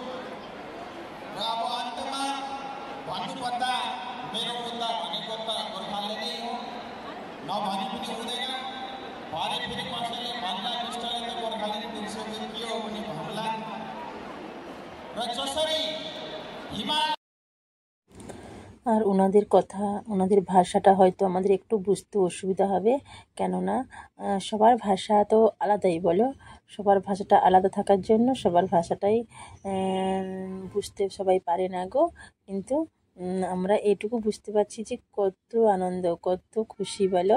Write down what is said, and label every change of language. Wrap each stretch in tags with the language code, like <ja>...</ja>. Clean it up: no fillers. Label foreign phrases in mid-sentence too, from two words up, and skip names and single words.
<ne>र अब अन्तमा भन्नुपर्दा मेरो मुद्दा भनेको त गोर्खाले नै हो, नभनी पनि हुँदैन। भरे फेरि कसैले भन्ला मिस्टरले त गोर्खाले बिर्सेको के हो भने भन्ला। र जसरी हिमाल</ne> <bn>আর ওনাদের কথা, ওনাদের ভাষাটা হয়তো আমাদের একটু বুঝতে অসুবিধা হবে, কেননা সবার ভাষা তো আলাদাই বলো, সবার ভাষাটা আলাদা থাকার জন্য সবার ভাষাটাই বুঝতে সবাই পারে না গো। কিন্তু আমরা এটুকু বুঝতে পারছি যে কত আনন্দ, কত খুশি বলো।</bn>